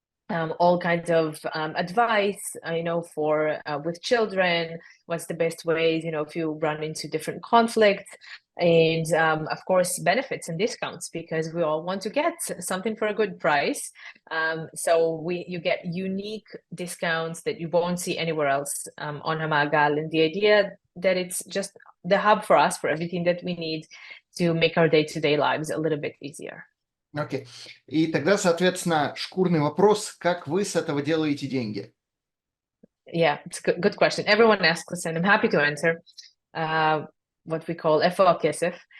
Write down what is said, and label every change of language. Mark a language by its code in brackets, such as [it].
[en] All kinds of advice, for with children, what's the best ways, if you run into different conflicts, and of course benefits and discounts, because we all want to get something for a good price. So you get unique discounts that you won't see anywhere else on Hamaagal, and the idea that it's just the hub for us for everything that we need to make our day-to-day lives a little bit easier. [ru] Окей. И тогда, соответственно, шкурный вопрос, как вы с этого делаете деньги? [en] Yeah, it's a good question. Everyone asks us, and I'm happy to answer what we call FO kesef.